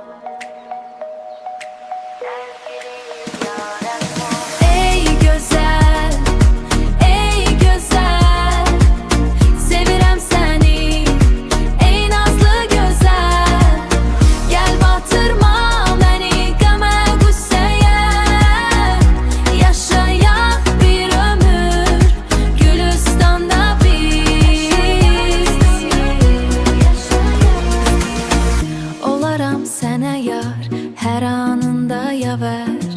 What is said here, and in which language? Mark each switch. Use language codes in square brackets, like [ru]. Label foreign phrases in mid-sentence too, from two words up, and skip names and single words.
[az] Ey güzel, ey güzel, sevirem seni, ey nazlı güzel. [tr] Gel batırma beni qəmə qüssəyə, yaşayak bir ömür Gülüstanda biz. [az] Olaram sənə yar, hər anında yavər.